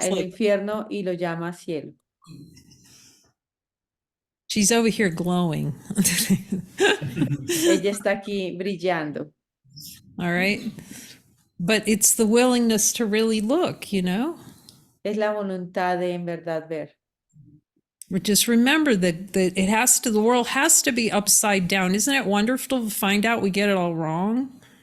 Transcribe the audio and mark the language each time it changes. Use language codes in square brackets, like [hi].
[en] She's [es] el [en] like- [es] infierno y lo llama cielo. [en] She's over here glowing. [es] Ella está aquí brillando. [en] All right. But it's the willingness to really look, you know? [es] Es la voluntad de en verdad ver. [en] Just remember that it has to, the world has to be upside down. Isn't it wonderful to find out we get it all wrong?